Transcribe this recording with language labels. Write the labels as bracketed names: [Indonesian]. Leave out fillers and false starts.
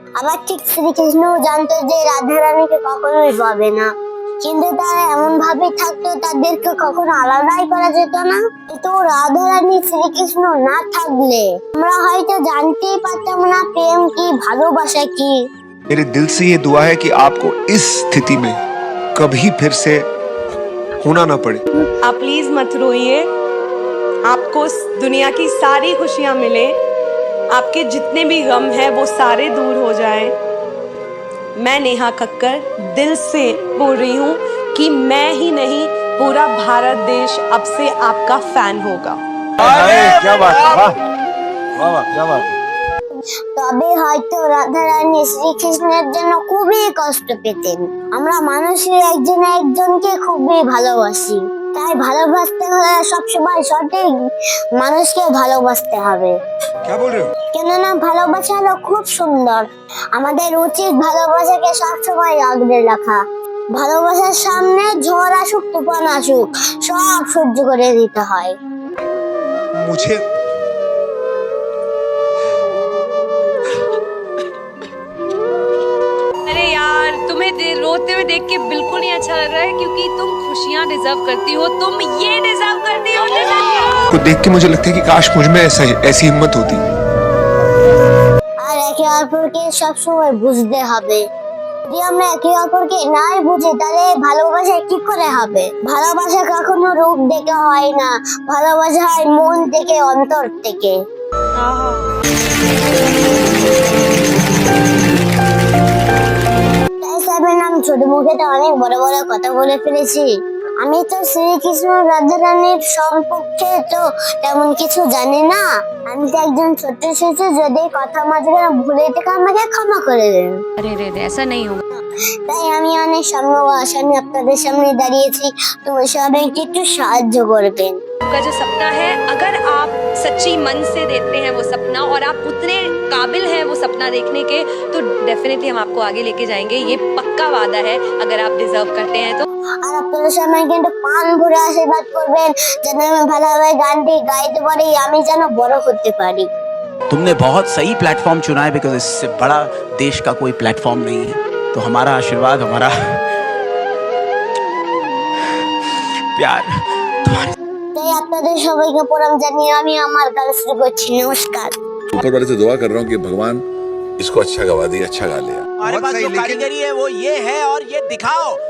[Bangla] আবার ঠিক শ্রীকৃষ্ণও জানতো যে রাধা রানীকে কখনোই পাবে না, কিন্তু তারা এমন ভাবে থাকতো তাদেরকে কখনো আলাদাই করা যেত না। কিন্তু রাধা রানী শ্রীকৃষ্ণ না থাকলে আমরা হয়তো জানতেই পারতাম না প্রেম কি, ভালোবাসা কি। [Hindi] मेरे दिल से ये दुआ है कि आपको इस स्थिति में कभी फिर से होना ना पड़े। आप प्लीज मत रोइए, आपको दुनिया की सारी खुशियां मिले, आपके जितने भी गम हैं वो सारे दूर हो जाएं। मैं नेहा कक्कर दिल से बोल रही हूँ कि मैं ही नहीं पूरा भारत देश अब से आपका फैन होगा। अरे क्या बात है, वाह वाह वाह, क्या बात है। [Bangla] তবে হয়তো রাধা রানী শ্রীকৃষ্ণের জন্য খুবই কষ্ট পেতেন। আমরা মানুষের একজন একজনকে খুবই ভালোবাসি, তাই ভালোবাসতে হলে সবসময় সঠিক মানুষকে ভালোবাসতে হবে। [Hindi] क्या बोल रहे हो? [Bangla] কেননা ভালোবাসা হলো খুব সুন্দর, আমাদের উচিত ভালোবাসাকে সবসময় আগলে রাখা। ভালোবাসার সামনে ঝড় আসুক তুফান আসুক সব সহ্য করে দিতে হয়। [Hindi] मुझे अरे यार, तुम्हें रोते हुए देख के बिल्कुल नहीं अच्छा लग रहा है, क्योंकि तुम खुशियाँ डिजर्व करती हो। तुम ये डिजर्व करती हो। को देख के मुझे लगता है कि काश मुझ में ऐसी हिम्मत होती। [Bangla] আর একে অপরকে সবসময় বুঝতে হবে। যদি আমরা একে অপরকে নাই বুঝি তাহলে ভালোবাসা কি করে হবে? ভালোবাসা কখনো রূপ দেখে হয় না, ভালোবাসা হয় মন থেকে, অন্তর থেকে। তাই স্যার নাম ছোট মুখে তো অনেক বড় বড় কথা বলে ফেলেছি। আমি তো শ্রীকৃষ্ণ রাধা রানীর সম্পর্কে তো তেমন কিছু জানি না। আমি তো একজন ছোট্ট শিশু, যদি কথা মাঝখানে ভুলে থেকে আমাকে ক্ষমা করে দেন। [Hindi] अरे रे रे, ऐसा नहीं होगा। [Bangla] তাই আমি অনেক সামনে আপনাদের সামনে দাঁড়িয়েছি, তো সবাই একটু সাহায্য করবেন। [Hindi] आपका जो सपना है, अगर आप सच्ची मन से देखते हैं वो सपना और आप उतने काबिल हैं वो सपना देखने के, तो डेफिनेटली हम आपको आगे लेके जाएंगे। ये पक्का वादा है, अगर आप डिजर्व करते हैं तो। [Bangla] আর আপনারা সবাই কিন্তু পান ভরে আশীর্বাদ করবেন যেন আমি ভালোভাবে গানটি গাইতে পারি, আমি যেন বড় করতে পারি। [Hindi] तुमने बहुत सही प्लेटफॉर्म चुना है बिकॉज इससे बड़ा देश का कोई प्लेटफॉर्म नहीं है। तो हमारा आशीर्वाद, हमारा प्यार तुम्हारे। [Bangla] তাই আপনাদের সবাইকে প্রণাম জানিয়ে আমি আমার গান শুরু করছি। নমস্কার। [Hindi] ऊपर वाले से दुआ कर रहा हूँ कि भगवान इसको अच्छा गवा दिया, अच्छा गा लिया। हमारे पास जो कारीगरी है वो ये है और ये दिखाओ।